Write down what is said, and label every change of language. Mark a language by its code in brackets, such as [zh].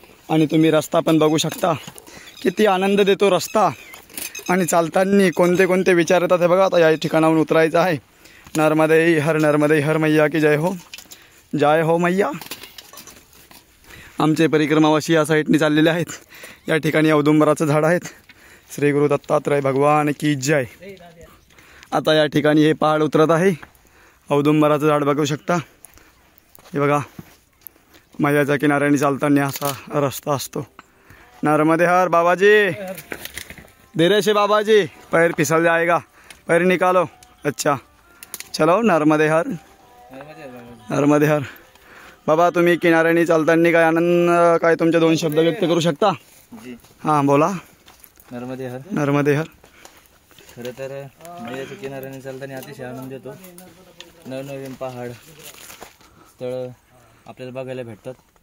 [mr] आणि तुम्ही रस्ता पण बघू शकता, किती आनंद देतो रस्ता. आणि चालताना कोणते कोणते विचार येतात हे बघा. आता या ठिकाणाहून उतरायचं आहे. [hi] नर्मदे हर, नर्मदे हर. मैया की जय हो, जय हो मैया. [mr] आमचे परिक्रमावासी या साईडने चाललेले आहेत. या ठिकाणी औदुंबराचं झाड आहेत. [hi] श्री गुरु दत्तात्रय भगवान की जय. [mr] आता या ठिकाणी हे पहाड उतरत आहे. औदुंबराचं झाड बघू शकता. हे बघा मैयाच्या किनाऱ्याने चालताना असा रस्ता असतो. [hi] नर्मदे हर बाबाजी, धीरे से बाबाजी, पैर फिसल जाएगा, पैर निकालो. अच्छा चलो. नर्मदे हर, नर्मदे हर. [mr] बाबा तुम्ही किनाऱ्याने चालताना काय आनंद, काय तुमचे 2 शब्द व्यक्त करू शकता? हां बोला. [hi] नर्मदे हर. नर्मदे हर. [mr] खरं तर मैयाच्या किनाऱ्याने चालताना अतिशय आनंद येतो. नवनवीन पहाड स्थळं आपल्याला बघायला भेटतात.